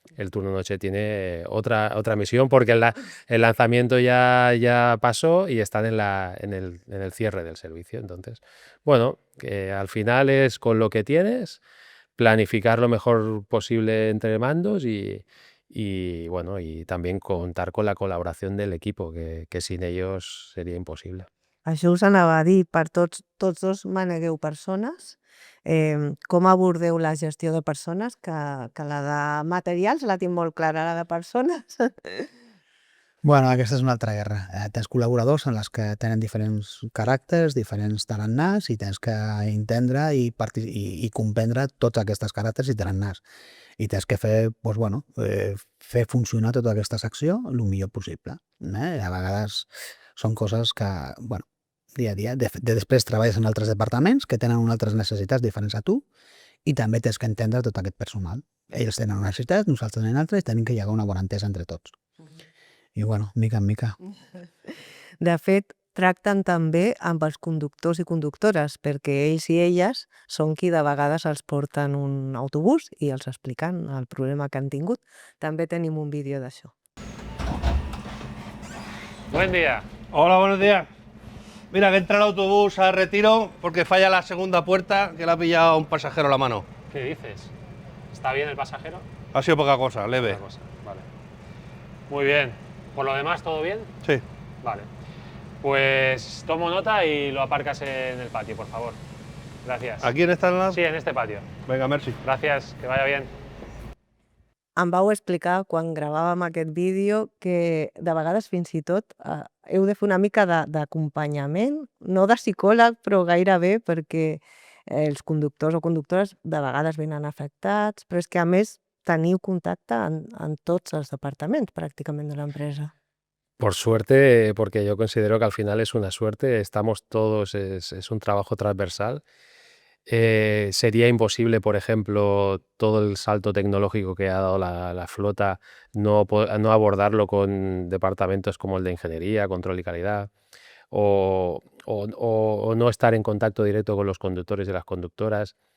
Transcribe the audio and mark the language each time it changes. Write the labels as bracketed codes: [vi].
[es] el turno noche tiene otra misión porque el lanzamiento ya pasó y están en el cierre del servicio. Entonces, bueno, que al final es con lo que tienes, planificar lo mejor posible entre mandos y bueno, y también contar con la colaboración del equipo, que sin ellos sería imposible. [ca] Això us anava a dir, per tots dos manegueu persones. Com abordeu la gestió de persones? Que la de materials la tinc molt clara, la de persones. Bueno, aquesta és una altra guerra. Tens col·laboradors en les que tenen diferents caràcters, diferents tarannàs, i tens que entendre i comprendre tots aquests caràcters i tarannàs. I tens que fer, doncs, bueno, fer funcionar tota aquesta secció el millor possible. A vegades són coses que, bueno, dia a dia. Després treballes en altres departaments que tenen unes altres necessitats diferents a tu i també tens que entendre tot aquest personal. Ells tenen una necessitat, nosaltres tenen altres i tenim que llegar a una bona entesa entre tots. I, bueno, mica en mica. De fet, tracten també amb els conductors i conductores, perquè ells i elles són qui de vegades els porten un autobús i els expliquen el problema que han tingut. També tenim un vídeo d'això. [es] Buen día. Hola, buenos días. Mira, que entra el autobús a Retiro porque falla la segunda puerta que le ha pillado a un pasajero la mano. ¿Qué dices? ¿Está bien el pasajero? Ha sido poca cosa, leve. Otra cosa, vale. Muy bien. ¿Por lo demás todo bien? Sí. Vale. Pues tomo nota y lo aparcas en el patio, por favor. Gracias. ¿Aquí en esta enlace? Sí, en este patio. Venga, merci. Gracias, que vaya bien. [ca] Em vau explicar quan gravàvem aquest vídeo que de vegades fins i tot heu de fer una mica d'acompanyament, no de psicòleg, però gairebé, perquè els conductors o conductores de vegades venen afectats, però és que a més teniu contacte en tots els departaments pràcticament de l'empresa. [es] Por suerte, porque yo considero que al final es una suerte, estamos todos, es un trabajo transversal. Sería imposible, por ejemplo, todo el salto tecnológico que ha dado la flota, no abordarlo con departamentos como el de ingeniería, control y calidad, o no estar en contacto directo con los conductores y las conductoras.